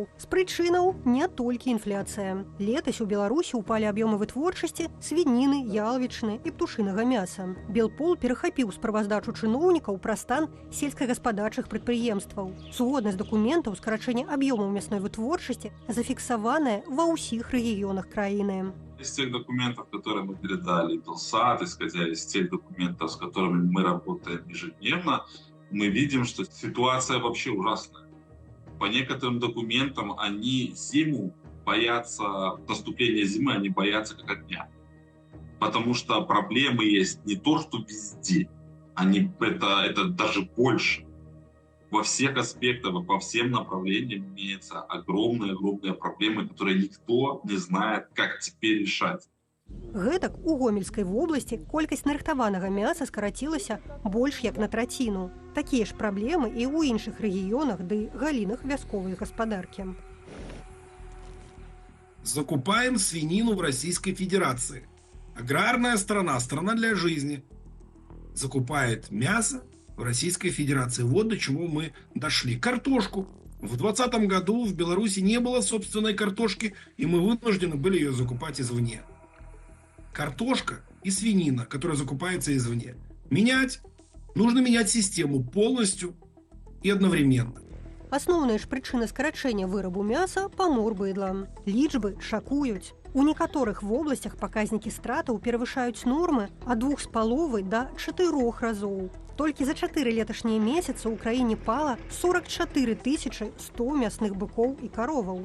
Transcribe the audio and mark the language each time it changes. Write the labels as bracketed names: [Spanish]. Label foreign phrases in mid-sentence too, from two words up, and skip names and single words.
[Belarusian] З прычынаў не толькі інфляцыя. Летась у Беларусі ўпалі аб'ёмы вытворчасці свініны, ялавічыны і птушынага мяса. Белпол перахапіў справаздачу чыноўнікаў пра стан сельскагаспадарчых прадпрыемстваў. Згодна з дакументаў, скарачэнне аб'ёмаў мясной вытворчасці зафіксаванае ва ўсіх рэгіёнах краіны. [Russian] Из тех документов, которые мы передали Белсат, исходя из тех документов, с которыми мы работаем ежедневно, мы видим, что ситуация вообще ужасная. По некоторым документам они зиму боятся, наступления зимы они боятся как огня. Потому что проблемы есть не то, что везде, это даже больше. Во всех аспектах, по всем направлениям имеются огромные проблемы, которые никто не знает, как теперь решать. [Belarusian] Гэтак у Гомельскай вобласці колькасць нарыхтаванага мяса скарацілася больш як на траціну. Такія ж праблемы і ў іншых рэгіёнах ды галінах вясковай гаспадаркі. [Russian] Закупаем свинину в Российской Федерации. Аграрная страна, страна для жизни. Закупает мясо в Российской Федерации. Вот до чего мы дошли. Картошку. В 2020 году в Беларуси не было собственной картошки, и мы вынуждены были ее закупать извне. Картошка и свинина, которая закупается извне. Нужно менять систему полностью и одновременно. [Belarusian] Асноўная ж прычына скарачэння вырабу мяса – памор быдла. Лічбы шакуюць. У некаторых вобласцях паказнікі стратаў перавышаюць нормы ад 2,5 да 4 разоў. Толькі за 4 леташнія месяцы ў краіне пала 44 100 мясных быкоў і кароваў.